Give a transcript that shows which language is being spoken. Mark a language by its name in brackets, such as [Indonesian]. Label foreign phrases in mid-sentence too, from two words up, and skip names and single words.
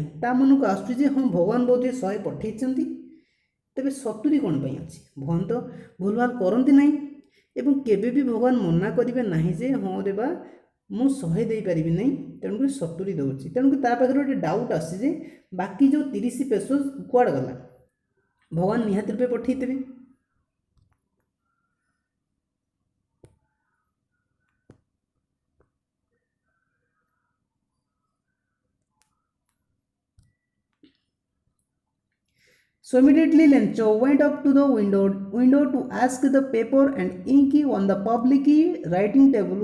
[Odia] ତା ମନକୁ ଆସୁଛି ଯେ ହଁ ଭଗବାନ ବୋଧହୁଏ 100 ପଠାଇଛନ୍ତି, ତେବେ 70 କ'ଣ ପାଇଁ ଅଛି? ଭଗବାନ ତ ଭୁଲଭାଲ କରନ୍ତି ନାହିଁ ଏବଂ କେବେ ବି ଭଗବାନ ମନା କରିବେ ନାହିଁ ଯେ ହଁ ରେ ବା ମୁଁ 100 ଦେଇପାରିବି ନାହିଁ, ତେଣୁକରି 70 ଦେଉଛି। ତେଣୁକରି ତା ପାଖରେ ଗୋଟେ ଡାଉଟ୍ ଆସୁଛି ଯେ ବାକି ଯେଉଁ 30 ପେସୋସ୍ କୁଆଡ଼େ ଗଲା? ଭଗବାନ ନିହାତି ରୂପେ ପଠାଇଥିବେ। [English] So immediately Lencho went up to the window to ask the paper and ink on the public writing table.